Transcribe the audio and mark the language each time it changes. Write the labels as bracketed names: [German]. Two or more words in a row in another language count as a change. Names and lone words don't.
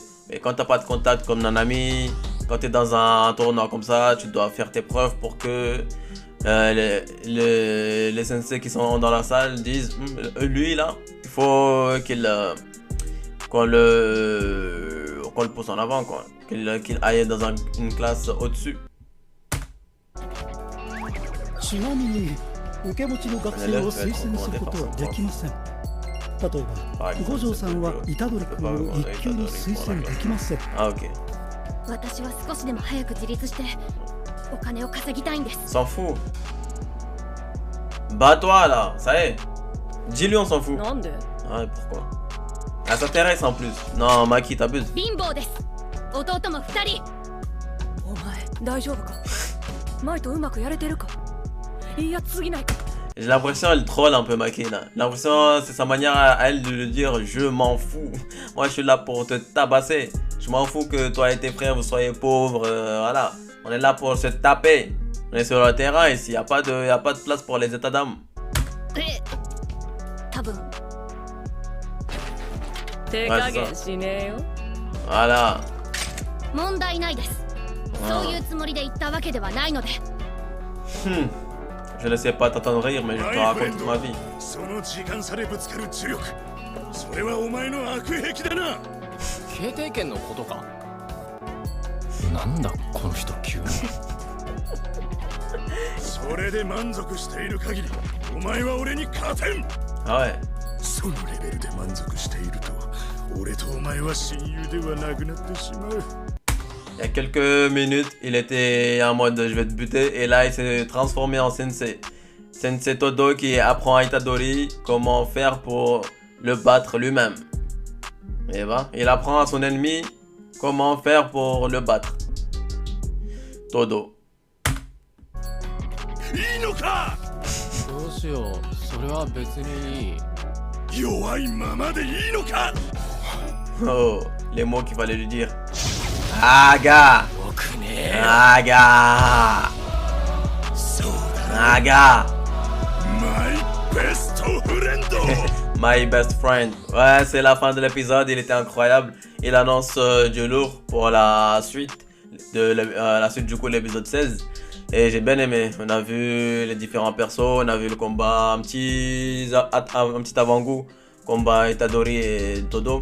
[French] Mais quand t'as pas de contact comme Nanami, quand t'es dans un tournoi comme ça, tu dois faire tes preuves pour que les sensei qui sont dans la salle disent lui là, il faut qu'on le pousse en avant, quoi. Qu'il aille dans une classe au-dessus. [Japanese] ちなみに受け持ちの学生を推薦することはできません。例えば五条さんは虎杖君を1級に推薦できません。 [French] Ah ok. [Japanese] 私は少しでも早く自立してお金を稼ぎたいんです。 [French] S'en fout. Bats-toi là, ça y est. Dis-lui on s'en fout. [Japanese] なんで？ [French] Ouais, pourquoi? Elle s'intéresse en plus. Non, Maki, t'abuses. [Japanese] 貧乏です。弟も2人。お前大丈夫か？前とうまくやれてるか？いや次ないか。 [French] J'ai l'impression qu'elle troll un peu Maki là. J'ai l'impression c'est sa manière à elle de le dire je m'en fous. Moi je suis là pour te tabasser. Je m'en fous que toi et tes frères vous soyez pauvres. Voilà. On est là pour se taper. On est sur le terrain ici. Il n'y a pas de place pour les états d'âme. [Japanese] 多分。手加減しねえよ。 [French] Voilà. [Japanese] 問題ないです。そういうつもりで言ったわけではないので。 [French] Je ne sais pas t'entendre rire, mais je te raconte ma vie. [Japanese] その時間差でぶつかる呪力、それはお前の悪癖だな。警定権のことか。なんだこの人急に。それで満足している限り、お前は俺に勝てん。 [French] Ouais. [Japanese] そのレベルで満足していると、俺とお前は親友ではなくなってしまう。 [French] Il y a quelques minutes, il était en mode je vais te buter et là il s'est transformé en sensei. Sensei Todo qui apprend à Itadori comment faire pour le battre lui-même. Et bah, il apprend à son ennemi comment faire pour le battre. Todo. [Japanese] いいのか。どうしよう、それは別にいい。弱いままでいいのか。 [French] Oh, les mots qu'il fallait lui dire. Aga! [Japanese] 僕ね。 Aga! そうだ。 Aga! [English] my best friend. My best friend. [French] Ouais, c'est la fin de l'épisode, il était incroyable. Il annonce du lourd pour la suite la suite du coup l'épisode 16. Et j'ai bien aimé. On a vu les différents persos, on a vu le combat, un petit avant-goût, combat Itadori et Todo.